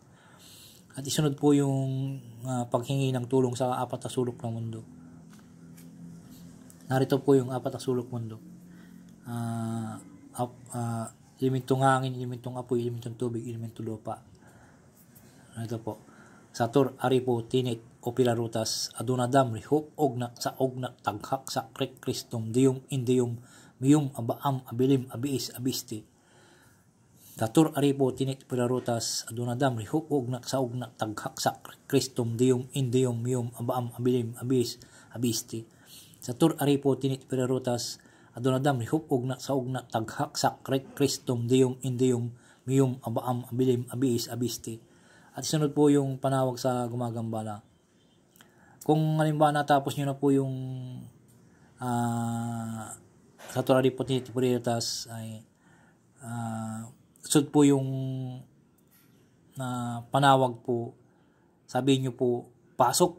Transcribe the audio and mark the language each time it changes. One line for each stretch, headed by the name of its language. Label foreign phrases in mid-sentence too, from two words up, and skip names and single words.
Filipino: At isunod po yung paghingi ng tulong sa apat na sulok ng mundo. Narito po yung apat na sulok mundo. Elementong hangin, elementong apoy, elementong tubig, elementong lupa. Narito po. Satur, Aripo, Tinit, Opirarutas, Adunadam, Rihop, Ognak, sa Ognak, Taghak, sa Krek, Kristum, Diyum, Indiyum, Miyum, Abaam, Abilim, Abiis, Abisti. Satur, Aripo, Tinit, Opirarutas, Adunadam, Rihop, Ognak, sa Ognak, Taghak, sa Krek, Kristum, Diyum, Indiyum, Miyum, Abaam, Abilim, Abiis, Abisti. Satur, Aripo, Tinit, Opirarutas, Adunadam, Rihop, Ognak, sa Ognak, Taghak, sa Krek, Kristum, Diyum, Indiyum, Miyum, Abaam, Abilim, Abiis, Abisti. At isunod po yung panawag sa gumagambala. Kung halimbawa natapos nyo na po yung Satur, Aripo, Tinit, Opirarutas, ay sunod po yung panawag po, sabihin nyo po, pasok.